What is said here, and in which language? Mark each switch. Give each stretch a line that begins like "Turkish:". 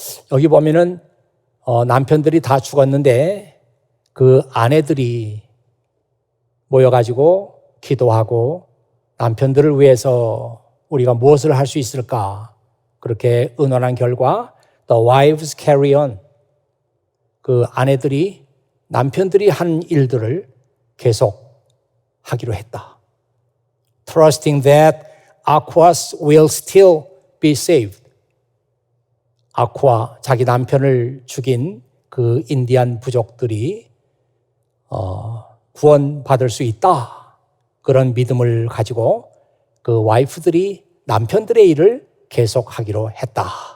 Korean: 여기 보면은 남편들이 다 죽었는데 그 아내들이 모여가지고 기도하고 남편들을 위해서 우리가 무엇을 할 수 있을까 그렇게 의논한 결과
English: The wives carry on.
Korean: 그 아내들이 남편들이 한 일들을 계속 하기로 했다.
English: Trusting that Aquas will still be saved.
Korean: 아쿠아, 자기 남편을 죽인 그 인디안 부족들이 구원받을 수 있다. 그런 믿음을 가지고 그 와이프들이 남편들의 일을 계속하기로 했다.